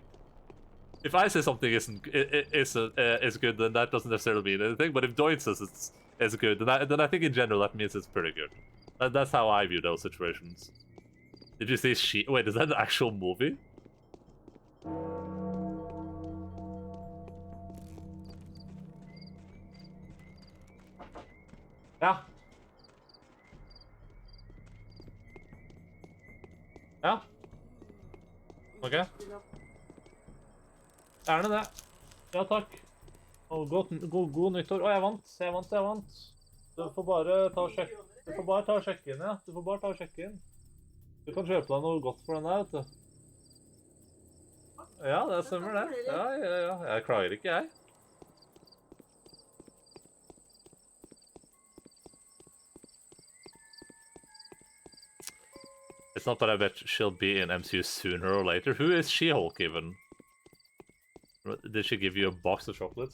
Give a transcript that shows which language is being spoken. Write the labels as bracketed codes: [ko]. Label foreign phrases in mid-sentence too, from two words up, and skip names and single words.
[en] If I say something is good, then that doesn't necessarily mean anything. But if Doince says it's good, then I think in general that means it's pretty good. That's how I view those situations. Did you say Wait, is that an actual movie? [no] Ja. Ja. Ok. Gjerne det. Ja, takk. Og god nyttår. Å, jeg vant. Du får bare ta og sjekke. Du får bare ta og sjekke inn, ja. Du kan kjøpe deg noe godt for den der, vet du. Ja, det stemmer det. Ja. Jeg klager ikke, jeg. [en] It's not that I bet she'll be in MCU sooner or later. Who is She-Hulk even? Did she give you a box of chocolates?